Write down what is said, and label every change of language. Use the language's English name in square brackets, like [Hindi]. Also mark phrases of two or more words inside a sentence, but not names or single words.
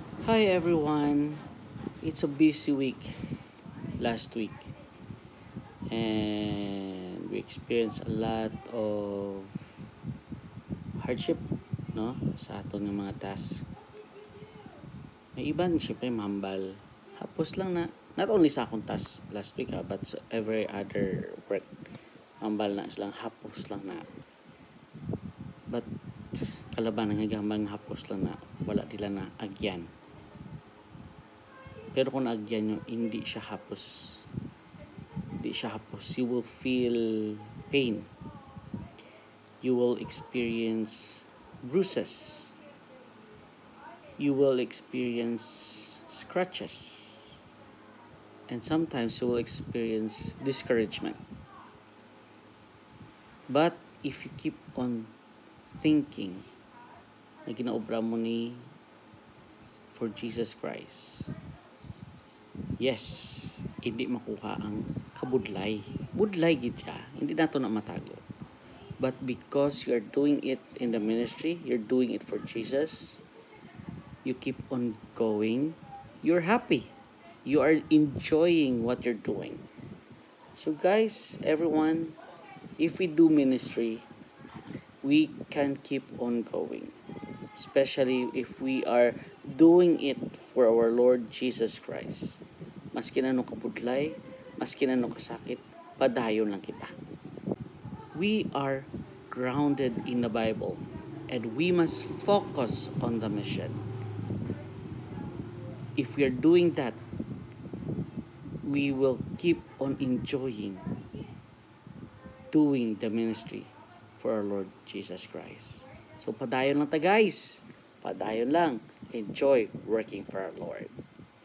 [English] Hi everyone. It's a busy week last week and we experienced a lot of hardship [Hiligaynon] no sa aton nga mga task. May iban syempre mahambal. Hapos lang na [English] not only [Hiligaynon] sa akong task [English] last week [Hiligaynon] but sa [English] every other work. [Hiligaynon] Hambal na silang hapos lang na. But kalaban nga gambang hapos lang na wala dila na agyan. Pero kung agyan nyo, hindi siya hapos. Hindi siya hapos. [English] You will feel pain. You will experience bruises. You will experience scratches. And sometimes you will experience discouragement. But if you keep on thinking [Hiligaynon] na ginaobra mo ni [English] for Jesus Christ, yes, [Hiligaynon] hindi makuha ang kabudlay. Budlay gid siya. Hindi nato na matago. [English] But because you are doing it in the ministry, you're doing it for Jesus, you keep on going, you're happy. You are enjoying what you're doing. So guys, everyone, if we do ministry, we can keep on going. Especially if we are doing it for our Lord Jesus Christ. [Hiligaynon] Maski na no kabudlay, maski na no kasakit, padayon lang kita. [English] We are grounded in the Bible and we must focus on the mission. If we are doing that, we will keep on enjoying doing the ministry for our Lord Jesus Christ. [Hiligaynon] So padayon lang ta guys. Padayon lang. [English] Enjoy working for our Lord.